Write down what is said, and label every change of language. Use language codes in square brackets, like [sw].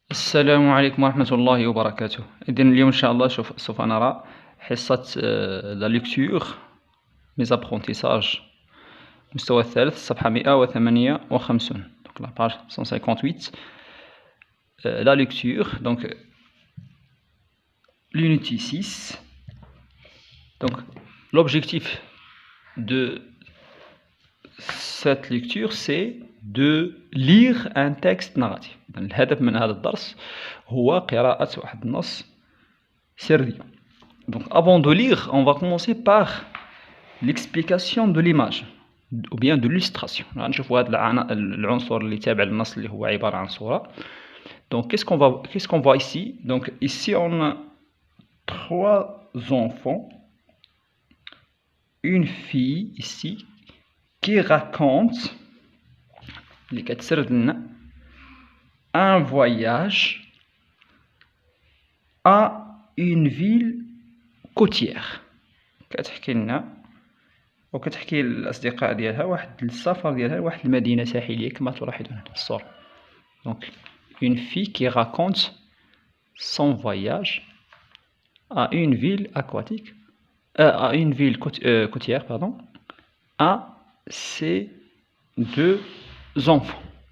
[ar] السلام عليكم ورحمة الله وبركاته. إذن اليوم إن شاء الله سوف نرى حصة لا ليكتور ميز ابرونتيساج المستوى الثالث صفحة 158 [fr] donc la page 158 la lecture donc l'unité 6 donc l'objectif de cette lecture c'est de lire un texte narratif. [ar] الهدف من هذا الدرس هو قراءة واحد النص سردي. [fr] Donc avant de lire, on va commencer par l'explication de l'image ou bien de l'illustration. [ar] غنشوفوا هذا العنصر اللي تابع للنص اللي هو عبارة عن صورة. [fr] Donc qu'est-ce qu'on voit ici? Donc ici on a 3 enfants, une fille ici qui raconte [ar] اللي كتسرد لنا [fr] un voyage à une ville côtière. [ar] كتحكي لنا وكتحكي للأصدقاء ديالها واحد السفر ديالها لواحد المدينة ساحلية كما تلاحظون هنا في الصورة. [fr] Donc une fille qui raconte son voyage à une ville aquatique à une ville côtière pardon à ses 2 enfants.